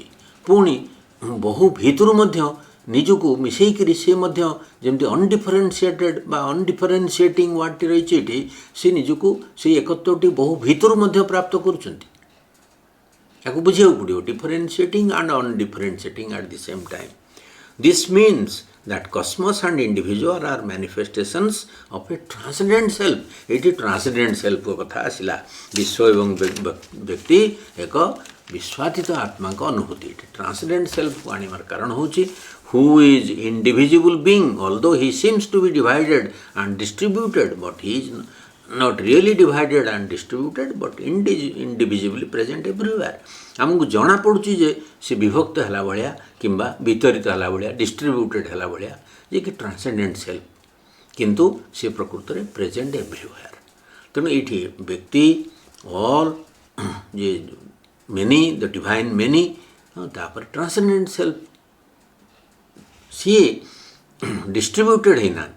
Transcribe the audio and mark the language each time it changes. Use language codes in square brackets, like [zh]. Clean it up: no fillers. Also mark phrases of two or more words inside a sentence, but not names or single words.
[or] ପୁଣି ବହୁ ଭିତରୁ ମଧ୍ୟ ନିଜକୁ ମିଶାଇକରି ସେ ମଧ୍ୟ ଯେମିତି ଅନଡିଫରେନ୍ସିଏଟେଡ୍ ବା [en] undifferentiating word [or] ରହିଛି ଏଠି, ସେ ନିଜକୁ ସେଇ ଏକତ୍ୱଟି ବହୁ ଭିତରୁ ମଧ୍ୟ ପ୍ରାପ୍ତ କରୁଛନ୍ତି। ତାକୁ ବୁଝିବାକୁ ପଡ଼ିବ, [en] differentiating and undifferentiating at the same time. This means that cosmos and individual are manifestations of a transcendent self. [or] ଏଠି [en] transcendent self [or] କଥା ଆସିଲା। ବିଶ୍ୱ ଏବଂ ବ୍ୟକ୍ତି ଏକ ବିଶ୍ୱାତୀତ ଆତ୍ମାଙ୍କ ଅନୁଭୂତି। [en] ଏଠି transcendent self [or] ଆଣିବାର କାରଣ ହେଉଛି [en] who is indivisible being, although he seems to be divided and distributed, but he is not really divided and distributed, but indivisibly present everywhere. [or] ଆମକୁ ଜଣାପଡ଼ୁଛି ଯେ ସେ ବିଭକ୍ତ ହେଲା ଭଳିଆ କିମ୍ବା ବିତରିତ ହେଲା ଭଳିଆ, ଡିଷ୍ଟ୍ରିବ୍ୟୁଟେଡ୍ ହେଲା ଭଳିଆ, ଯେ କି [en] transcendent self, [or] କିନ୍ତୁ ସେ ପ୍ରକୃତରେ [en] present everywhere. [or] ତେଣୁ ଏଇଠି ବ୍ୟକ୍ତି, ଅଲ୍, ଯେ ମେନି, [en] the divine many, [or] ତାପରେ [en] transcendent self, [or] ସିଏ ଡିଷ୍ଟ୍ରିବ୍ୟୁଟେଡ୍ ହେଇନାହାନ୍ତି।